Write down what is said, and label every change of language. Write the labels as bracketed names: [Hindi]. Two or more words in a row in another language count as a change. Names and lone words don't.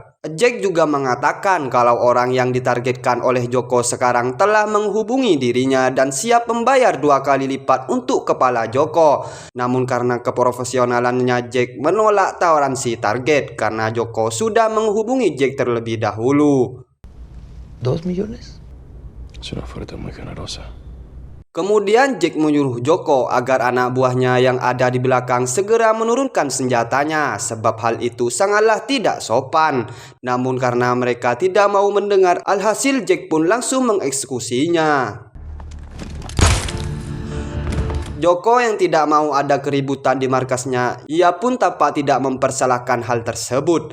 [Indonesian] Jack juga mengatakan kalau orang yang ditargetkan oleh Joko sekarang telah menghubungi dirinya dan siap membayar 2 kali lipat untuk kepala Joko. Namun karena keprofesionalannya Jack menolak tawaran si target karena Joko sudah menghubungi Jack terlebih dahulu. [Spanish] 2 millones? Es una oferta muy generosa. [Indonesian] Kemudian Jack menyuruh Joko agar anak buahnya yang ada di belakang segera menurunkan senjatanya sebab hal itu sangatlah tidak sopan. Namun karena mereka tidak mau mendengar, alhasil Jack pun langsung mengeksekusinya. Joko yang tidak mau ada keributan di markasnya, ia pun tampak tidak mempersalahkan hal tersebut.